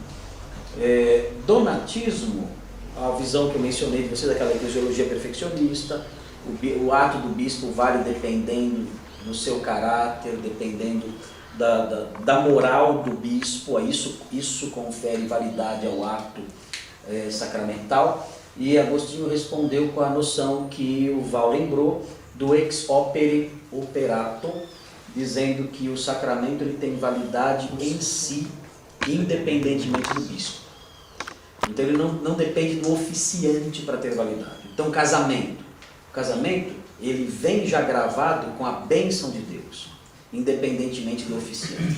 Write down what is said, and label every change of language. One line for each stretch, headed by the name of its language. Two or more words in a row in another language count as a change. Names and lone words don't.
Portuguese: Donatismo, a visão que eu mencionei de vocês, daquela eclesiologia perfeccionista, o ato do bispo vale dependendo do seu caráter, dependendo da moral do bispo, isso confere validade ao ato sacramental, e Agostinho respondeu com a noção que o Val lembrou do
Latin: ex opere operato,
Portuguese: dizendo que o sacramento ele tem validade em si, independentemente do bispo. Então ele não depende do oficiante para ter validade. Então o casamento ele vem já gravado com a bênção de Deus, independentemente do oficiante.